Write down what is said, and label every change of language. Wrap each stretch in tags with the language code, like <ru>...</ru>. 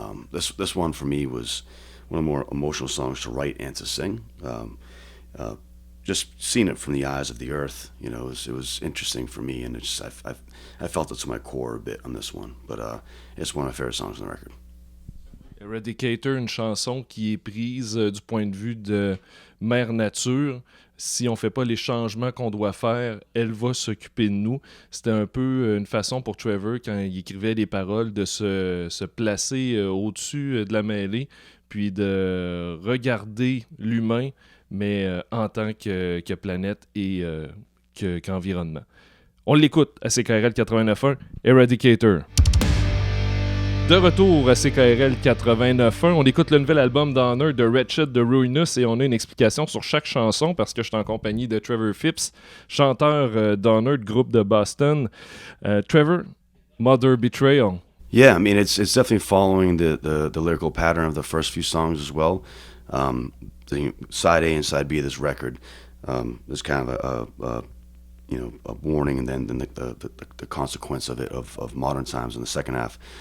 <en>This one for me was one of the more emotional songs to write and to sing. Just seeing it from the eyes of the earth, it was interesting for me, and I felt it to my core a bit on this one. But it's one of my favorite songs on the record.</en> <fr>Eradicator, une chanson qui est prise du point de vue de Mère Nature. Si on ne fait pas les changements qu'on doit faire, elle va s'occuper de nous. C'était un peu une façon pour Trevor, quand il écrivait les paroles, de se placer au-dessus de la mêlée, puis de regarder l'humain, mais en tant que planète et qu'environnement. On l'écoute à CKRL 89.1, Eradicator. De retour à CKRL 89.1, on écoute le nouvel album d'Unearth de Wretched, de Ruinous, et on a une explication sur chaque chanson parce que je suis en compagnie de Trevor Phipps, chanteur d'Unearth, groupe de Boston.</fr> <en>Trevor, Mother Betrayal. Yeah, I mean, it's definitely following the lyrical pattern of the first few songs as well. The side A and side B of this record, there's kind of a warning, and then the consequence of it of modern times in the second half.</en>